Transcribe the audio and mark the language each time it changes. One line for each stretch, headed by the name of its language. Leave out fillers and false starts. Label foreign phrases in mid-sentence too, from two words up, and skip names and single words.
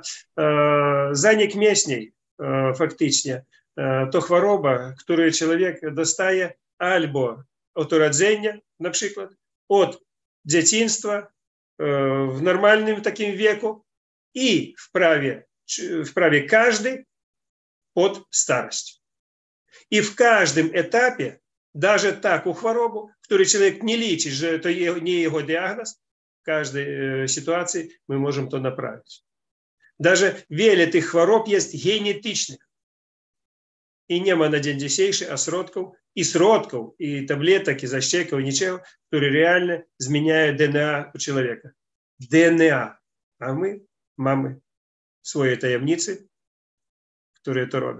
Polish: Zanik mięśni faktycznie to choroba, którą człowiek dostaje albo od urodzenia, na przykład, od dzieciństwa w normalnym takim wieku i w prawie każdy od starości.
Russian: И в каждом этапе, даже такую хворобу, которую человек не лечит, что это не его диагноз, в каждой ситуации мы можем то направить.
Polish: Даже wiele tych chвороб jest genetycznych. I nie ma na dzień dzisiejszy środków, i tabletek, i zaszczeków, i niczego, które realnie zmieniają DNA u człowieka. DNA. A my mamy swoje tajemnice, które to robią.